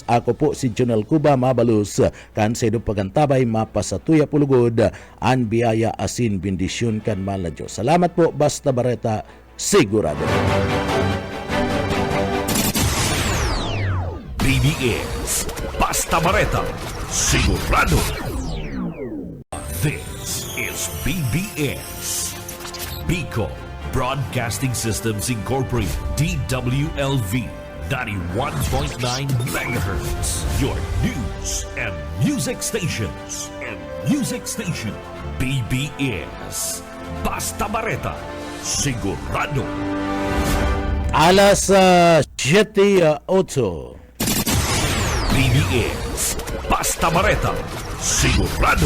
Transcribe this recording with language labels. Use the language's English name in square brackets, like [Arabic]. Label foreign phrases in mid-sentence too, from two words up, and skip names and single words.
[Bikol] Ako po si Jonel Cuba Mabalus. Kan sa idong pagantabay mapasatuya pulugod an biyaya asin bendisyon kan mahal na Diyos. Salamat po, basta bareta sigurado. BBS Basta Bareta Sigurado. [English] This is BBS Bicol Broadcasting Systems Incorporated, DWLV 91.9 MHz, your news and music stations. [Bikol] BBS Basta Bareta Sigurado. Alas 7:08. BBS Basta Bareta Sigurado.